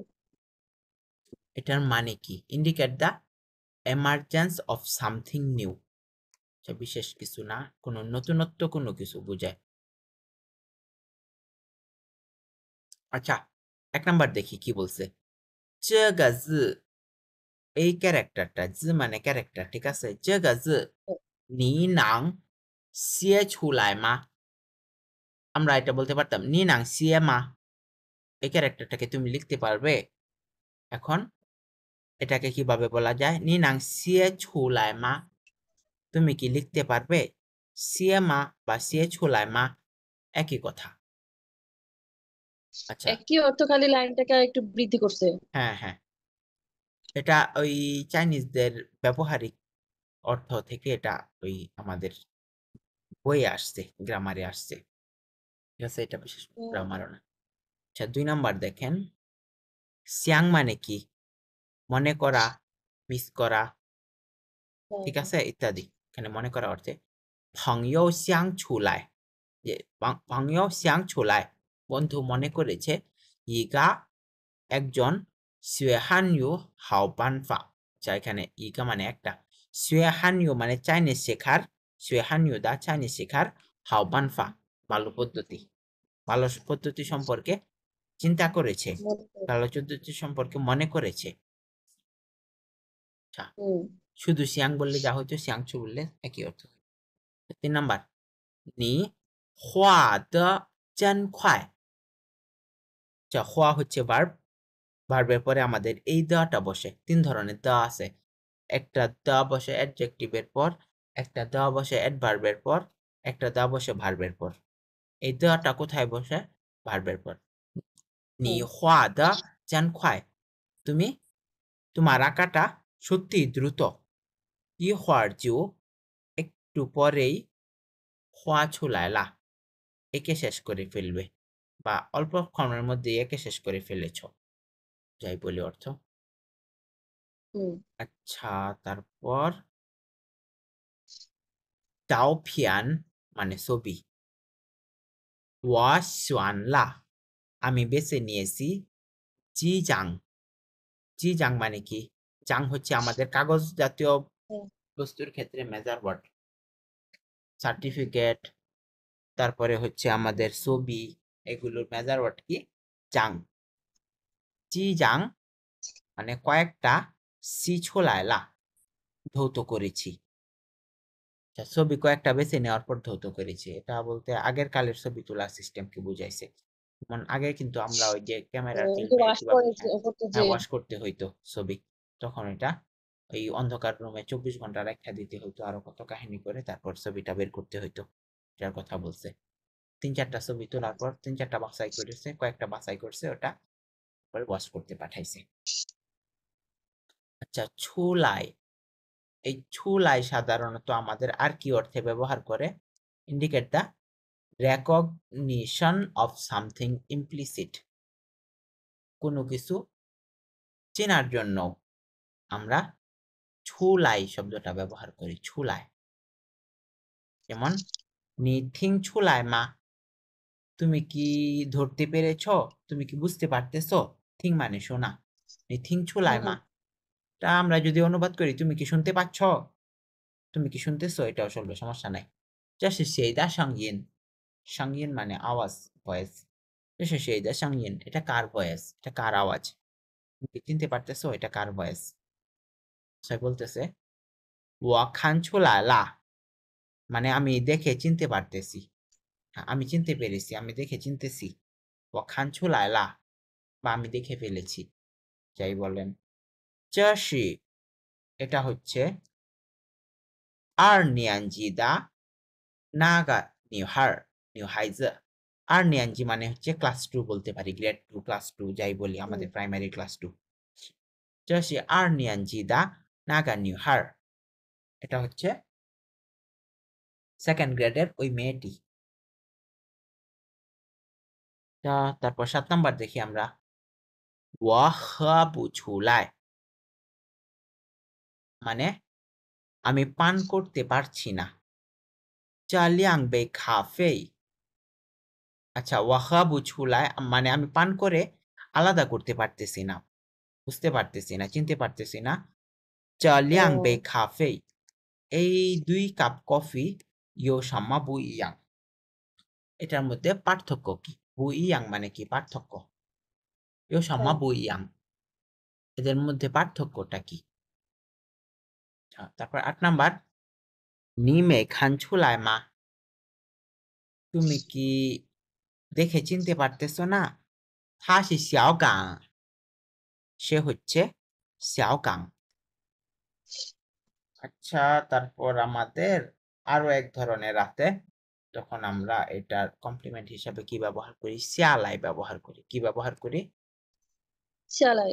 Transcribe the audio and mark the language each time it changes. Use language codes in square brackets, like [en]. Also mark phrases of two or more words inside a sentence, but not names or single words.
[bn] এটার মানে কি [en] indicate the emergence of something new [bn] বিশেষ কিছু না কোনো নতুনত্ব কোনো কিছু বোঝায় আচ্ছা 1 নাম্বার দেখি কি বলছে [zh] 这个字 [bn] এই ক্যারেক্টারটা জি মানে ক্যারেক্টার ঠিক আছে [zh] 这个字你能写出来吗 [bn] আমরা এটা বলতে পারতাম [zh] 你能写吗 [bn] এই ক্যারেক্টারটাকে তুমি লিখতে পারবে? এখন এটাকে কিভাবে বলা যায়? [zh] 你能写出来吗? [bn] তুমি কি লিখতে পারবে? [zh] 写吗 [bn] বা [zh] 写出来吗 [bn] একই কথা। আচ্ছা, একই অর্থ, খালি লাইনটাকে আর একটু বৃদ্ধি করছে। হ্যাঁ, হ্যাঁ। এটা ওই চাইনিজদের ব্যবহারিক অর্থ থেকে এটা ওই আমাদের বইয়ে আসছে, গ্রামারে আসছে। ঠিক আছে? এটা বিশেষ গ্রামারও না। আচ্ছা, ২ নাম্বার দেখেন। 想মানে কি? মনে করা, মিস করা, ঠিক হ্যাঁ। আছে? ইত্যাদি। এখানে মনে করা অর্থে [zh] 朋友想出来 [bn] যে [zh] 朋友想出来 [bn] বন্ধু মনে করেছে [zh] 一个 [bn] একজন [zh] 学汉语好办法 [bn] যা এখানে [zh] 一个 [bn] মানে একটা [zh] 学汉语 [bn] মানে চাইনিজ শেখার [zh] 学汉语 [bn] দা চাইনিজ শেখার [zh] 好办法 [bn] ভালো পদ্ধতি। ভালো পদ্ধতি সম্পর্কে চিন্তা করেছে। মনে করে। ভালো পদ্ধতি সম্পর্কে মনে করেছে। আচ্ছা, হুম। শুধু সিয়াং বললে যা হইতো, সিয়াংচু বললে একই অর্থ। ৩ নাম্বার [zh] 你画的真快 [bn] আচ্ছা, হওয়া হচ্ছে ভার্ব। ভার্বের পরে আমাদের এই দেওয়াটা বসে। ৩ ধরনের দেওয়া আছে। একটা দেওয়া বসে অ্যাডজেক্টিভের পর, একটা দেওয়া বসে অ্যাডভার্বের পর, একটা দেওয়া বসে ভার্বের পর। এই দেওয়াটা কোথায় বসে? ভার্বের পর। 你 হুম। [zh] 画的真快 [bn] তুমি তোমার আঁকাটা সত্যিই দ্রুত। [zh] 一会儿就 [bn] একটু পরেই [zh] 画出来了 [bn] এঁকে শেষ করে ফেলবে বা অল্পক্ষণের মধ্যেই এঁকে শেষ করে ফেলেছ। যাই বলি অর্থ। হুম। আচ্ছা, তারপর 照片 মানে ছবি। [zh] 我选了 [bn] আমি বেছে নিয়েছি [zh] 几张 几张 [bn] মানে কি? জাং হচ্ছে আমাদের কাগজ জাতীয় হ্যাঁ। বস্তুর ক্ষেত্রে [en] measure word. [bn] সার্টিফিকেট, তারপরে হচ্ছে আমাদের ছবি, এগুলোর [en] measure word [bn] কি? জাং। [zh] 几张 [bn] মানে কয়েকটা [zh] 洗出来了 [bn] ধৌত করেছি। আচ্ছা, ছবি কয়েকটা বেছে নেওয়ার পর ধৌত করেছি। এটা বলতে আগের কালের ছবি তোলার সিস্টেমকে বুঝাইছে। যেমন আগে কিন্তু আমরা ওই যে ক্যামেরার ওই যে ফিল্মে ওয়াশ কিভাবে করে করতে যে। ওয়াশ করতে হইতো ছবি। তখন এটা ওই অন্ধকার রুমে ২৪ ঘন্টা রাইখা দিতে হইতো। আরো কত কাহিনী করে তারপর ছবিটা বের করতে হইতো। এটার কথা বলছে। ৩-৪ টা ছবি তোলার পর ৩-৪ টা বাছাই করেছে, কয়েকটা বাছাই করছে ওটা পরে ওয়াশ করতে পাঠাইছে। আচ্ছা, ছুলাই। এই ছুলাই সাধারণত আমাদের আর কি অর্থে ব্যবহার করে? [en] indicate the recognition of something implicit [bn] কোনো কিছু চেনার জন্য আমরা ছুলাই শব্দটা ব্যবহার করি। ছুলাই। যেমন [zh] 你听出来吗 [bn] তুমি কি ধরতে পেরেছ? তুমি কি বুঝতে পারতেছ? থিং মানে শোনা। [zh] 你听出来吗 [bn] হুম। তা আমরা যদি অনুবাদ করি তুমি কি শুনতে পাচ্ছ? তুমি কি শুনতেছো? এটাও চলবে, সমস্যা নাই। [zh] 这是谁的声音 声音 [bn] মানে আওয়াজ, ভয়েস। [zh] 这是谁的声音 [bn] এটা কার ভয়েস? এটা কার আওয়াজ? তুমি কি চিনতে পারতেছো এটা কার ভয়েস? সে বলতেছে [zh] 我看出来了 [bn] মানে আমি দেখে চিনতে পারতেছি। হ্যাঁ, আমি চিনতে পেরেছি, আমি দেখে চিনতেছি। [zh] 我看出来了 [bn] বা আমি দেখে ফেলেছি। যাই বলেন। [zh] 这是 [bn] এটা হচ্ছে [zh] 二年级的那个女孩女孩子 [bn] আর নিয়ানজি মানে হচ্ছে ক্লাস 2 বলতে পারি, গ্রেড 2, ক্লাস 2 যাই বলি হুম। আমাদের প্রাইমারি ক্লাস 2। [zh] 这是二年级的那个女孩 [bn] এটা হচ্ছে 2nd গ্রেডের ওই মেয়েটি। তারপর 7 নাম্বার দেখি আমরা [zh] 我喝不出来 [bn] মানে আমি পান করতে পারছি না। [zh] 这2杯咖啡 [bn] আচ্ছা, [zh] 我喝不出来 [bn] মানে আমি পান করে আলাদা করতে পারতেছি না, বুঝতে পারতেছি না, চিনতে পারতেছি না। [zh] 这2杯 [bn] ও। 咖啡 এই 2 কাপ কফি [zh] 有什么不一样 [bn] এটার মধ্যে পার্থক্য কি? [zh] 不一样 [bn] মানে কি? পার্থক্য। [zh] 有什么 [bn] হ্যাঁ। [zh] 不一样 [bn] এদের মধ্যে পার্থক্যটা কি? আচ্ছা, তারপর 8 নাম্বার [zh] 你没看出来吗 [bn] তুমি কি দেখে চিনতে পারতেছো না? [zh] 他是小港 [bn] সে হচ্ছে 小港 আচ্ছা তারপর আমাদের আরো এক ধরনের আছে তখন আমরা এটার কমপ্লিমেন্ট হিসাবে কি ব্যবহার করি সিয়ালাই ব্যবহার করি কি ব্যবহার করি শালাই